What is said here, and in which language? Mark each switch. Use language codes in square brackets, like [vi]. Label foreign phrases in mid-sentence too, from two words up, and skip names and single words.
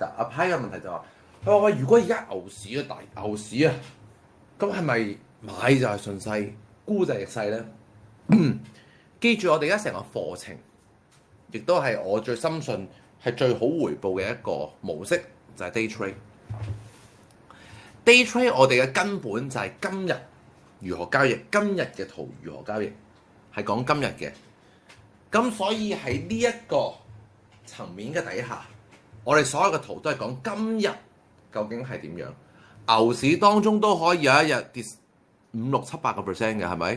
[yue] 阿派嘅問題就話：佢話喂，如果而家牛市啊，大牛市啊，咁係咪買就係順勢，沽就係逆勢咧？記住我哋而家成個課程，亦都係我最深信係最好回報嘅一個模式，就係 [en] day trade。 day trade [yue] 我哋嘅根本就係今日如何交易，今日嘅圖如何交易，係講今日嘅。咁所以喺呢一個層面嘅底下，我哋所有嘅圖都係講今日究竟係點樣。牛市當中都可以有一日跌5、6、7、8%嘅，係咪？